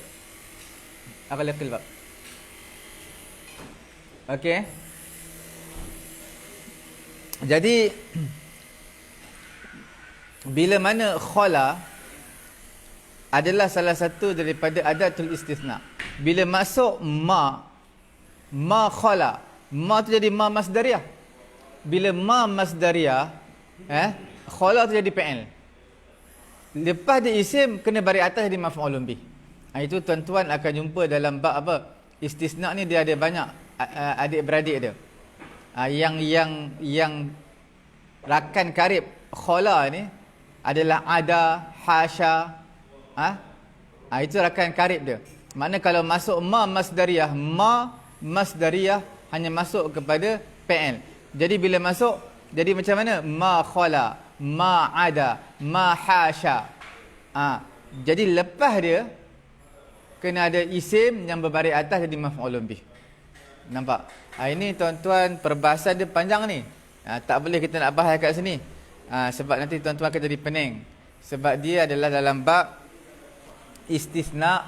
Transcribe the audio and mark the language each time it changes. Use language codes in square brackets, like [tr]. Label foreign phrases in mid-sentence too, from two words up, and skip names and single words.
[ms] Apa level bab? Okey. Jadi bila mana khala adalah salah satu daripada [ar] adatul istithna. [ms] Bila masuk [ar] ma khala, [ms] ma tu jadi [ar] ma masdariyah. [ms] Bila [ar] ma masdariyah, [ms] khala tu jadi fi'il. Lepas dia isim kena baris atas jadi [ar] maf'ulun bih. [ms] Itu tuan-tuan akan jumpa dalam bab apa? Istisna ni dia ada banyak adik-beradik dia. Yang rakan karib khala ni adalah ada, hasya. Itu rakan karib dia. Makna kalau masuk [ar] ma masdariyah [ms] hanya masuk kepada PL. Jadi bila masuk, jadi macam mana? [ar] Ma khala, ma ada, ma hasya. [ms] Jadi lepas dia kena ada isim yang berbaris atas jadi [ar] maf'ulun bih. [ms] Nampak? Ini tuan-tuan perbahasan dia panjang ni. Tak boleh kita nak bahas kat sini. Sebab nanti tuan-tuan akan jadi pening. Sebab dia adalah dalam bab istisna.